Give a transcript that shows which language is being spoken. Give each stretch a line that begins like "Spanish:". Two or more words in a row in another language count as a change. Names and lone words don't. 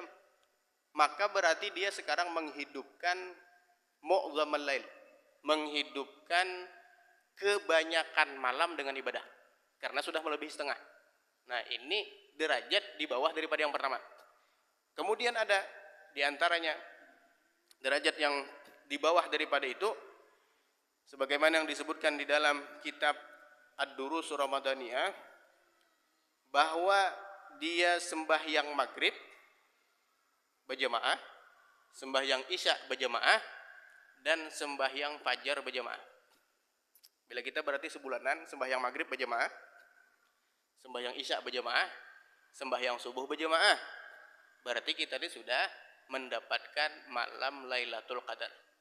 Indonesian: Maka berarti dia sekarang menghidupkan
Arabic: معظم الليل,
Indonesian: menghidupkan kebanyakan malam dengan ibadah, karena sudah melebihi setengah. Nah, ini derajat di bawah daripada yang pertama. Kemudian ada diantaranya derajat yang di bawah daripada itu, sebagaimana yang disebutkan di dalam kitab Ad-Durus Ramadaniyah, bahwa dia sembahyang maghrib berjamaah, sembahyang isya berjamaah, dan sembahyang fajar berjamaah. Bila kita berarti sebulanan sembahyang maghrib berjamaah, sembahyang isya berjamaah, sembahyang subuh berjamaah, berarti kita ini sudah mendapatkan malam Lailatul Qadar.